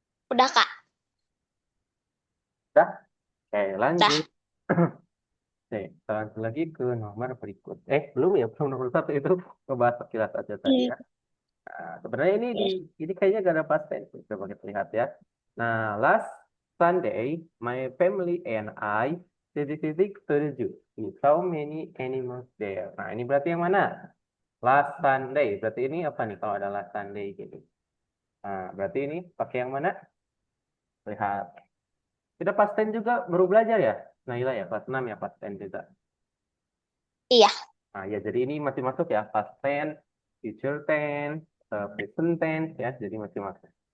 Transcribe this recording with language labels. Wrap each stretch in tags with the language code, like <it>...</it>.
<id>Udah, Kak. Sudah? Oke, Dah. lanjut. Oke, kita lanjut lagi ke nomor berikut. Belum ya, belum nomor satu itu ngebahas sekilas aja tadi Hmm. ya. Nah, sebenarnya Oke. ini kayaknya gak ada past tense. Coba kita lihat ya.</id> <en>Nah, last Sunday, my family and I visited to the zoo. We saw many animals there.</en> <id>Nah, ini berarti yang mana?</id> <en>Last Sunday.</en> <id>Berarti ini apa nih kalau ada last Sunday gitu? Nah, berarti ini pakai yang mana? Lihat. Kita past tense juga baru belajar ya? Naila ya, kelas 6 ya past tense juga. Iya. Nah, ya jadi ini masih masuk ya, past tense, future tense, present tense ya, jadi masih masuk.</id>